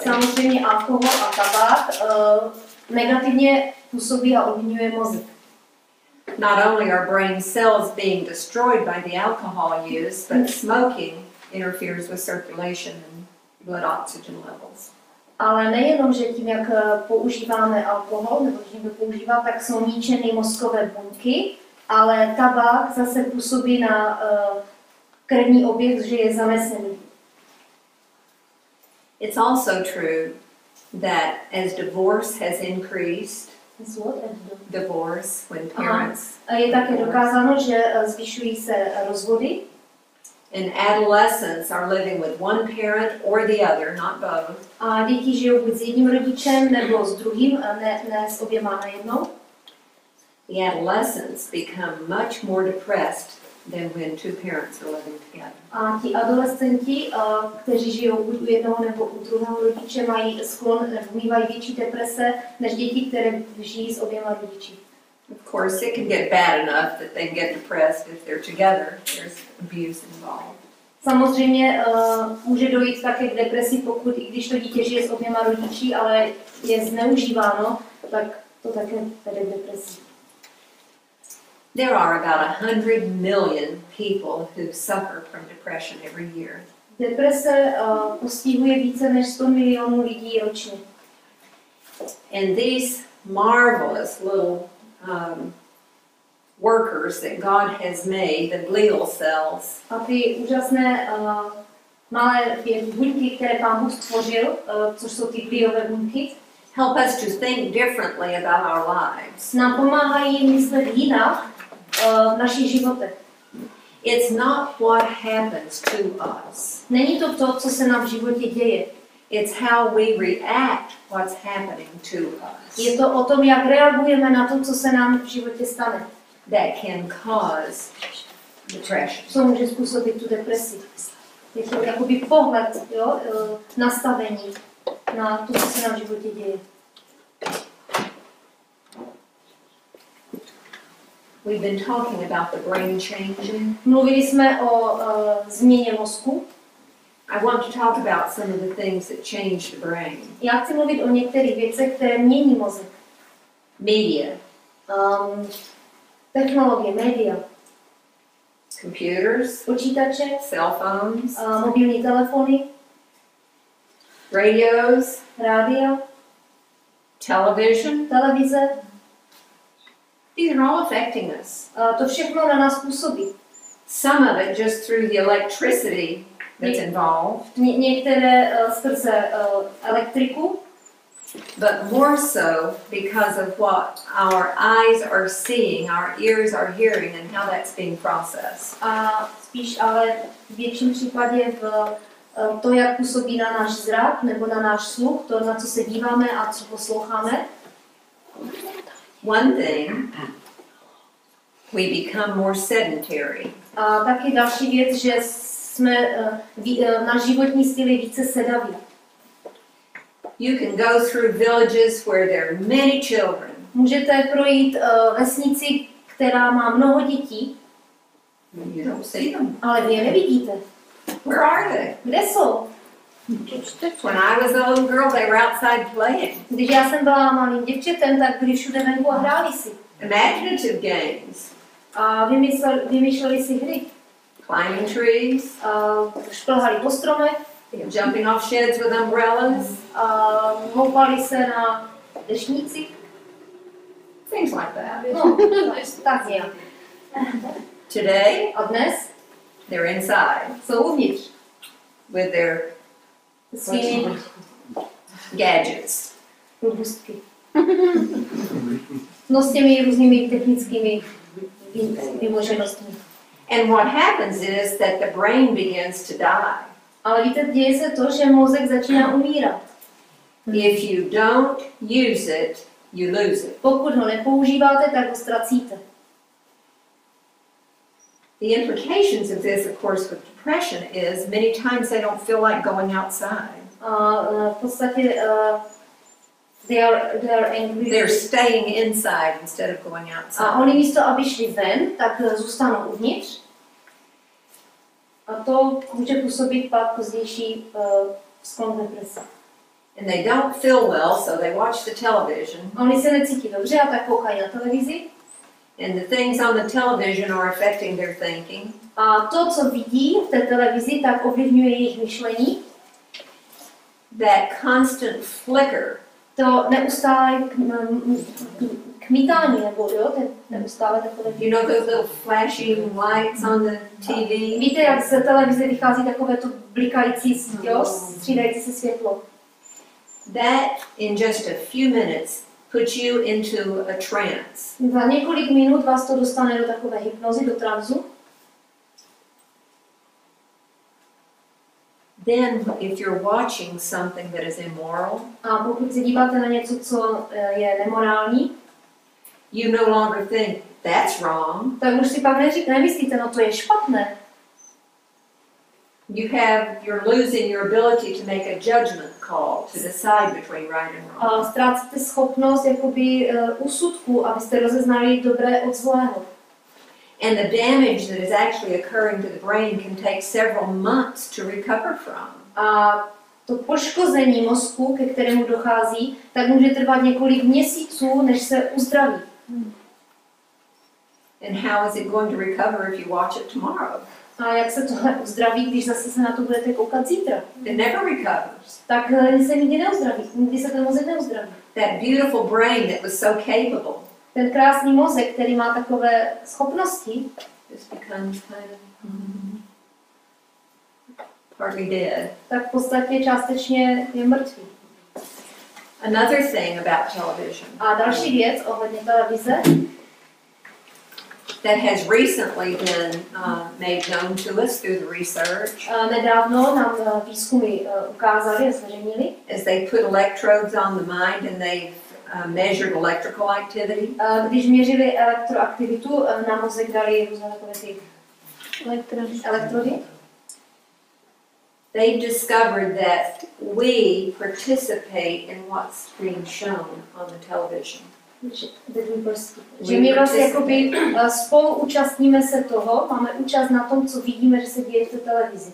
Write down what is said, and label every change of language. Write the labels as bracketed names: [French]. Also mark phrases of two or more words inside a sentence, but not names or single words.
[Czech] Samozřejmě alkohol a tabák negativně působí a ovlivňuje mozek. [English] Not only are brain cells being destroyed by the alcohol use, but smoking interferes with circulation and blood oxygen levels. [Czech] Ale nejenom, že tím, jak používáme alkohol, nebo tím, jak používá, tak jsou ničeny mozkové buňky, ale tabák zase působí na krevní oběh, že je zanesený. [English] It's also true that as divorce has increased, divorce when parents [Czech] je také dokázáno, že zvyšují se rozvody. [English] and adolescents are living with one parent or the other, not both. [Czech] A děti žijou buď s jedním rodičem nebo s druhým, ne s oběma najednou. [English] The adolescents become much more depressed than when two parents are living together. [Czech] A ti adolescenti, kteří žijou buď u jednoho nebo u druhého rodiče, mají sklon nebo mývají větší deprese než děti, které žijí s oběma rodiči. [English] Of course, it can get bad enough that they get depressed if they're together. There's abuse involved. [Czech] Samozřejmě může dojít také k depresi, pokud i když to dítě žije s oběma rodiči, ale je zneužíváno, tak to také vede k depresi. [English] There are about 100 million people who suffer from depression every year. [Czech] Deprese postihuje více než 100 milionů lidí ročně. [English] And these marvelous little workers that God has made, the glial cells, [Czech] A ty úžasné malé buňky, které Pán Bůh stvořil, což jsou ty gliové buňky, [English] help us to think differently about our lives. [Czech] nám pomáhají myslet jinak v našich životech. [English] It's not what happens to us. [Czech] Není to to, co se nám v životě děje. [English] It's how we react what's happening to us. [Czech] Je to o tom, jak reagujeme na to, co se nám v životě stane. [English] That can cause depression. [Czech] Co může způsobit tu depresi. Je to jakoby pohled, jo, nastavení na to, co se nám v životě děje. [English] We've been talking about the brain changing. [Czech] Mluvili jsme o změně mozku. [English] I want to talk about some of the things that change the brain. [Czech] Já chci mluvit o některých věcech, které mění mozek. [English] Media, [Czech] Technologie, média, [English] computers, [Czech] počítače, [English] cell phones, [Czech] mobilní telefony, [English] radios, [Czech] rádia, [English] television. [Czech] televize. [English] These are all affecting us. [Czech] To všechno na nás působí. [English] Some of it just through the electricity that's involved, [Czech] Některé skrze elektriku, [English] but more so because of what our eyes are seeing, our ears are hearing, and how that's being processed. [Czech] a spíš ale v větším případě v to, jak působí na náš zrak nebo na náš sluch, to, na co se díváme a co posloucháme. [English] One thing, we become more sedentary. [Czech] A taky další věc, že jsme náš životní styl je více sedavý. [English] You can go through villages where there are many children. [Czech] Můžete projít vesnici, která má mnoho dětí, [English] You don't see them. [Czech] ale vy je nevidíte. [English] Where are they? [Czech] Kde jsou? [English] When I was a little girl, they were outside playing. [Czech] Když já jsem byla malým děvčetem, tak byli všude venku a hráli si. [English] Imaginative games. [Czech] A vymýšleli si hry. [English] Climbing trees, [Czech] Šplhali po stromech, [English] jumping off sheds with umbrellas, [Czech] houpali se na deštníci. [English] things like that. [Czech] No, tak nějak. [English] Today, [Czech] A dnes [English] they're inside [Czech] jsou uvnitř [English] with their [Czech] svými [English] gadgets. [Czech] robustky. No s těmi různými technickými vymoženostmi. [English] And what happens is that the brain begins to die. [Czech] Ale víte, děje se to, že mozek začíná umírat. [English] If you don't use it, you lose it. [Czech] Pokud ho nepoužíváte, tak ho ztracíte. [English] The implications of this, of course, with depression is many times they don't feel like going outside. [Czech] A v podstatě [English] they are angry. They're staying inside instead of going outside. [Czech] A oni místo, aby šli ven, tak zůstanou uvnitř. A to může působit pak pozdější sklon deprese. [English] And they don't feel well, so they watch the television. [Czech] A oni se necítí dobře a tak koukají na televizi. [English] And the things on the television are affecting their thinking. [Czech] A to, co vidí v té televizi, tak ovlivňuje jejich myšlení. [English] That constant flicker. [Czech] To neustále kmitání, nebo jo, ten neustále takové. [English] You know those little flashing lights on the TV? [Czech] Víte, jak z televize vychází takové to blikající, jo, střídající se světlo. [English] That in just a few minutes puts you into a trance. [Czech] Za několik minut vás to dostane do takové hypnozy, do transu. [English] Then if you're watching something that is immoral, [Czech] A pokud se díváte na něco, co je nemorální, [English] you no longer think that's wrong. [Czech] tak už si pak nemyslíte, no to je špatné. [English] You're losing your ability to make a judgment call to decide between right and wrong. [Czech] A ztrácíte schopnost jakoby úsudku, abyste rozeznali dobré od zlého. [English] And the damage that is actually occurring to the brain can take several months to recover from. [Czech] A to poškození mozku, ke kterému dochází, tak může trvat několik měsíců, než se uzdraví. [English] And how is it going to recover if you watch it tomorrow? [Czech] A jak se tohle uzdraví, když zase se na to budete koukat zítra? [English] It never recovers. [Czech] Tak se nikdy neuzdraví, nikdy se ten mozek neuzdraví. [English] That beautiful brain that was so capable [Czech] Ten krásný mozek, který má takové schopnosti, [English] just becomes kind of partly dead. [Czech] tak v podstatě částečně je mrtvý. [English] Another thing about television [Czech] A další věc ohledně televize, [English] that has recently been made known to us through the research [Czech] nedávno nám výzkumy ukázali a zveřejnili, [English] is they put electrodes on the mind and they've measured electrical activity. [Czech] Když měřili elektroaktivitu, na mozek dali různé takové ty elektrody. [English] They discovered that we participate in what's being shown on the television. [Czech] Že my vlastně jakoby spolu účastníme se toho, máme účast na tom, co vidíme, že se děje v té televizi.